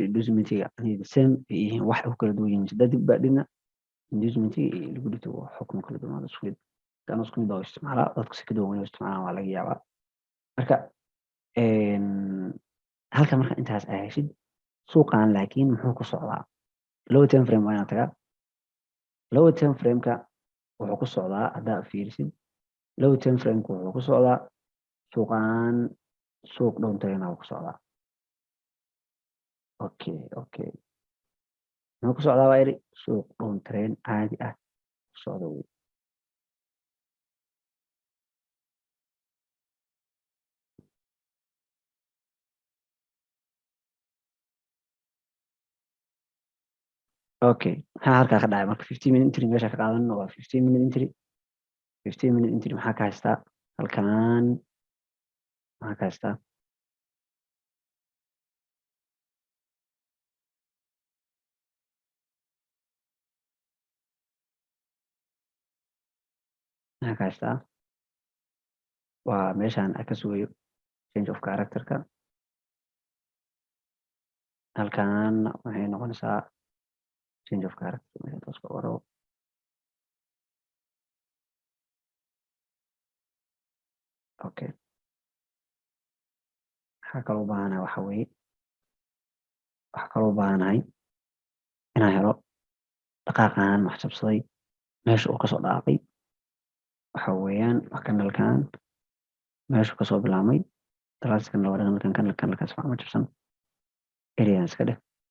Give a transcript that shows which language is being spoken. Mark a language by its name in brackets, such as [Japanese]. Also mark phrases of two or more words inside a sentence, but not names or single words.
[Somali] inducement يعني same yihiin wax u kala duwan yihiin dad baa dhina [English] inducement liquidity [Somali] waa xukun kala duwan isku mid kana isku mid oo isticmaala dadku si kala duwan u isticmaalaan waa laga yaabaa marka halka marka intaas ay heshid suuqan laakiin muxuu ku socdaa [English] low time frame [Somali] waa inaad tagaa [English] low time frame-ka [Somali] wuxuu ku socdaa haddaa fiirisid [English] low time frame-ka [Somali] wuxuu ku socdaa suuqan suuq downtrend ku socdaa okay muxuu ku socdaa waa iri suuq downtrend caadi ah ku socda wey okay maxaa halkaa ka dhacay marka [English] 15 minute entry [Somali] meesha ka qaadan waa [English] 15 minute entry 15 minute entry [Somali] maxaa ka haystaa halkan maxaa ka haystaa maxaa ka haystaa waa meeshaan ka sugayo [English] change of character-ka [Somali] halkan waxay noqonaysaa [English] change of character [Somali] meesha taas ka waro okay waxaa kaloo u baahanahay waxa weeye waxaa kaloo u baahanahay inaan helo dhaqaaqan maxjabsaday meesha uu kasoo dhaaqay waxa weeyaan kanalkan meeshu kasoo bilaabmay dalaaskan laba kanalkaas waa ma jabsan area iska dheh